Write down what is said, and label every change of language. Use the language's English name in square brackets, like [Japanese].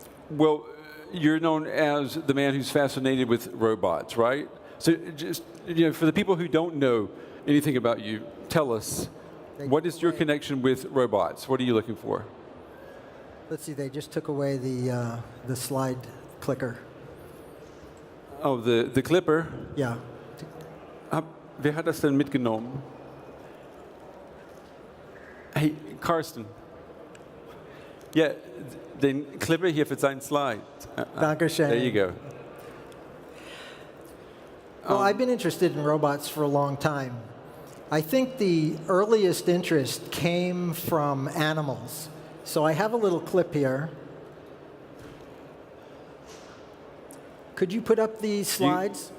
[English] Well, you're known as the man who's fascinated with robots, right? So just, for the people who don't know anything about you, tell us, what is your connection with robots? What are you looking for? Let's see, they just took away the slide clicker. Oh, the clipper? Yeah. [German] Wer hat das denn mitgenommen? Hey, Carsten. Ja, den Clipper hier für seinen Slide. Dankeschön. [English] There you go. Well, I've been interested in robots for a long time. I think the earliest interest came from animals. So I have a little clip here. Could you put up these slides?